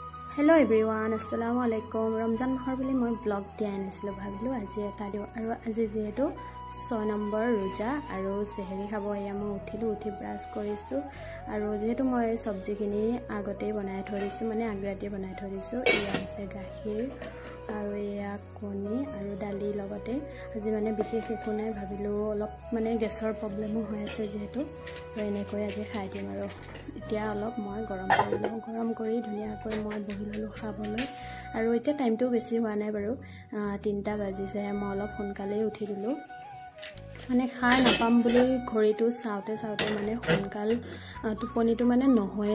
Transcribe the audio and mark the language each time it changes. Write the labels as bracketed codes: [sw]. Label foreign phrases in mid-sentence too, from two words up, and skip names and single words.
[en] Hello everyone, [ar] السلام عليكم. [as] ৰমজান মাহৰ বুলি মই ভ্লগ দিয়া আনিছিলো ভাবিলো আজি এটা দিওঁ আৰু আজি যিহেতু 6 নম্বৰ ৰোজা আৰু চেহেৰী খাবো য়া মই উঠি ব্ৰাছ কৰিছো আৰু যিহেতু মই চব্জী খিনি আগতে বনাই থৈছো মানে আগৰাতি বনাই থৈছো ইয়া আছে গাখীৰ আৰু য়া কণী আৰু দালি লগতে আজি মানে বিশেষ একো নাই ভাবিলো অলপ মানে গেছৰ প্ৰব্লেম হয় আছে যিহেতু ৰেণে কৈ আজি খাই দিম আৰু এতিয়া অলপ মই গৰম কৰি ধুনিয়াকৈ মই বহিললো খাবলৈ আৰু এতিয়া টাইমটো বেছি হোৱা নাই বাৰু 3টা বাজিছে মই অলপ সোনকালে উঠি দিলো মানে খাই নাপাম বুলি ঘড়ীটো চাওতে মানে সোনকাল টোপনিটো মানে নহয়